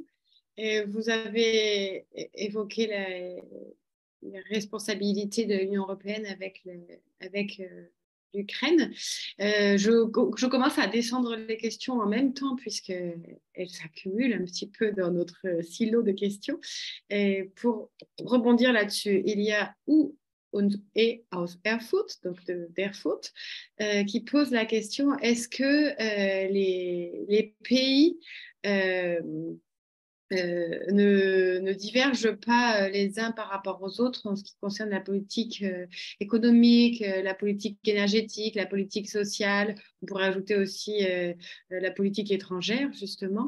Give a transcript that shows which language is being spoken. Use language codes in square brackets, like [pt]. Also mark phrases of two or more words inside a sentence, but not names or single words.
[fr] Et vous avez évoqué la responsabilité de l'Union européenne avec l'Ukraine. Je commence à descendre les questions en même temps puisqu'elles s'accumulent un petit peu dans notre silo de questions. Et pour rebondir là-dessus, il y a [de] und aus Erfurt, [fr] donc d'Erfurt, qui pose la question, est-ce que les pays ne divergent pas les uns par rapport aux autres en ce qui concerne la politique économique, la politique énergétique, la politique sociale, on pourrait ajouter aussi la politique étrangère, justement.